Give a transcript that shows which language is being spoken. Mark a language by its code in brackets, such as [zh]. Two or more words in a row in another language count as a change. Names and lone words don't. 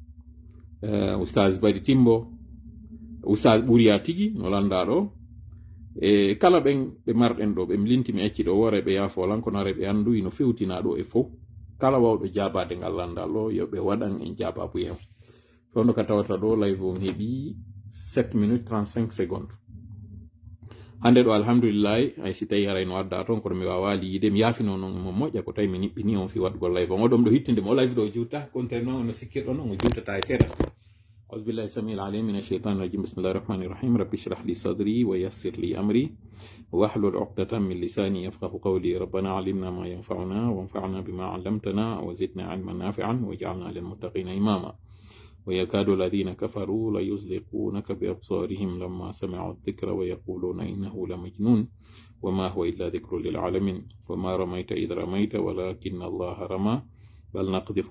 [ff] oustaz Badi Timbo oustaz Ɓuriya tigi no landa ɗo e kala ɓen ɓe marɗen ɗo ɓe linti mi acci ɗo wore ɓe yafolankonare ɓe andu no fewtina ɗo e fof kala wawɗo jabade ngal landal ɗo yoɓe waɗan en jababu hen fono ka tawata ɗo live on heeɓi [fr] 7 minutes 35 secondes [ff] hande ɗo alhamdulillahi hay si tawi arayno wadda toon kono mi wawali yide mi yaafino noon mo moƴƴa ko tawi mi niɓɓini on fi waɗgo live on oɗon ɗo hittinde mo live ɗo juuta contraire noon ono sikkirɗo noon o juutata e seeɗa [ar] أعوذ بالله السميع العليم من الشيطان الرجيم بسم الله الرحمن الرحيم رب اشرح لي صدري ويسر لي أمري واحلل عقدة من لساني يفقه قولي ربنا علمنا ما ينفعنا وانفعنا بما علمتنا وزدنا علما نافعا واجعلنا للمتقين إماما ويكاد الذين كفروا ليزلقونك بأبصارهم لما سمعوا الذكر ويقولون إنه لمجنون وما هو إلا ذكر للعالمين وما رميت إذ رميت ولكن الله رمى بل نقذف